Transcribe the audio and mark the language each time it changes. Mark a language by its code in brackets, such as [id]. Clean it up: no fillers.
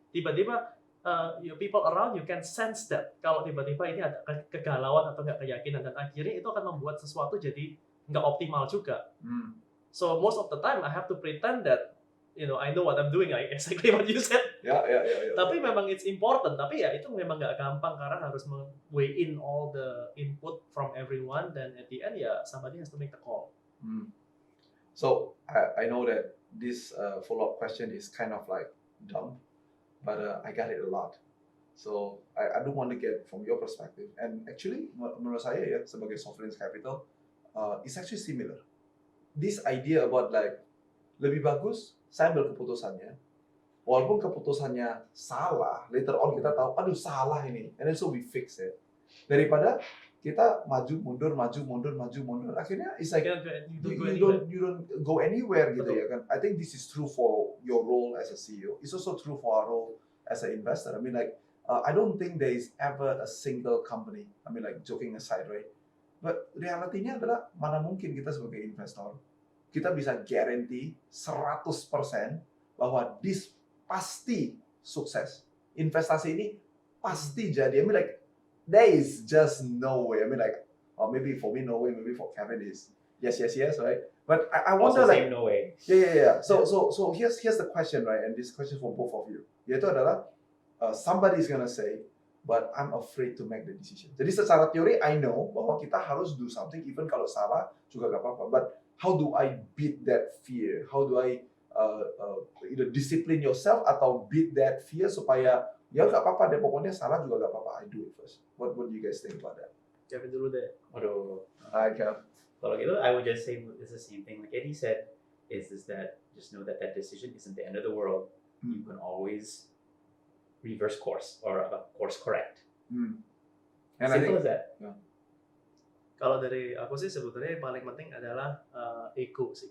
[id] Tiba-tiba [en] people around you can sense that [id] kalau tiba-tiba ini ada kegalauan atau nggak keyakinan, dan akhirnya itu akan membuat sesuatu jadi nggak optimal juga. [en] So most of the time I have to pretend that I know what I'm doing, like exactly what you said. Yeah. Tapi memang it's important. [id] Tapi ya itu memang nggak gampang karena harus [en] weigh in all the input from everyone, dan at the end ya somebody has to make the call. So I know that this follow-up question is kind of like dumb, but I got it a lot. So I do want to get from your perspective. And actually, [id] menurut saya ya sebagai [en] sovereign capital, it's actually similar. This idea about like [id] lebih bagus saya ambil keputusannya, walaupun keputusannya salah, later on kita tahu, aduh salah ini, [en] and then so we fix it. [id] Daripada kita maju mundur, akhirnya [en] it's like you don't go anywhere [id] gitu ya kan. [en] I think this is true for your role as a CEO. It's also true for our role as an investor. I mean like I don't think there is ever a single company. I mean like joking aside, right? [id] But realitinya adalah mana mungkin kita sebagai investor kita bisa guarantee 100% bahwa [en] this pasti sukses. [id] Investasi ini pasti jadi. [en] I mean like there is just no way. I mean like maybe for me no way, maybe for Kevin is yes, right? But I wonder also like no way. Yeah. So here's the question, right? And this question for both of you. [id] Yaitu adalah [en] somebody is gonna say, but I'm afraid to make the decision. [id] Jadi secara teori [en] I know [id] bahwa kita harus [en] do something [id] even kalau salah juga gak apa-apa. [en] But how do I beat that fear? How do I either discipline yourself atau beat that fear [id] supaya ya gak apa-apa deh, pokoknya salah juga gak apa-apa. [en] I do it first. What do you guys think about that? [id] Kevin dulu deh. Aduh. [en] Hi, Kev. [id] Kalau gitu, [en] I would just say it's the same thing like Edy said. Is that just know that decision isn't the end of the world. You can always reverse course or course correct. And Simple as that. Yeah. [id] Kalau dari aku sih sebetulnya yang paling penting adalah ego sih.